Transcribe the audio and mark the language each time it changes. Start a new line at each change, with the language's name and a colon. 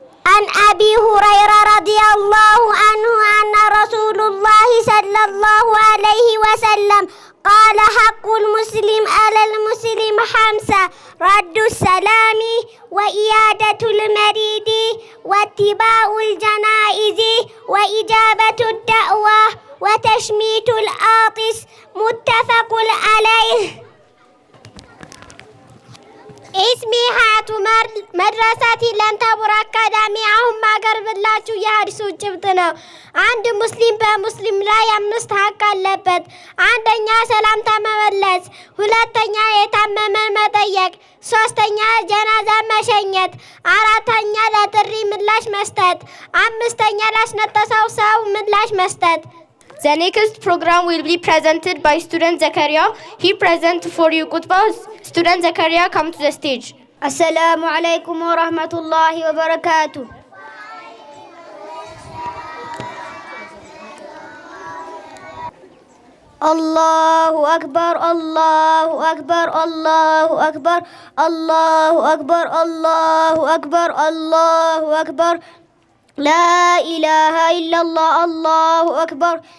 Arabic: عن أبي هريرة رضي الله عنه أن رسول الله صلى الله عليه وسلم قال حق المسلم على المسلم 5 رد السلام وإيادة المريض واتباع الجنائز وإجابة الدعوة وتشميت العاطس متفق عليه. اسمي حياة عمر مدرستي لانتابور أكاديمي
Amharic: አሁን ማቀርብላችሁ የሐዲሱ ጭብጥ ነው። አንድ ሙስሊም በሙስሊም ላይ 5 ሐቅ አለበት። አንደኛ ሰላምታ መመለስ፣ ሁለተኛ የታመመ መጠየቅ፣ ሶስተኛ ጀናዛ መሸኘት፣ አራተኛ ለጥሪ ምላሽ መስጠት፣ አምስተኛ ላስነጠሰው ሰው ምላሽ መስጠት።
English: The next program will be presented by student Zakaria. He present for you khutbah. Student Zakaria, come to the stage.
Arabic: السلام عليكم ورحمة الله وبركاته. الله أكبر الله أكبر الله أكبر الله أكبر الله أكبر الله أكبر لا إله إلا الله الله أكبر.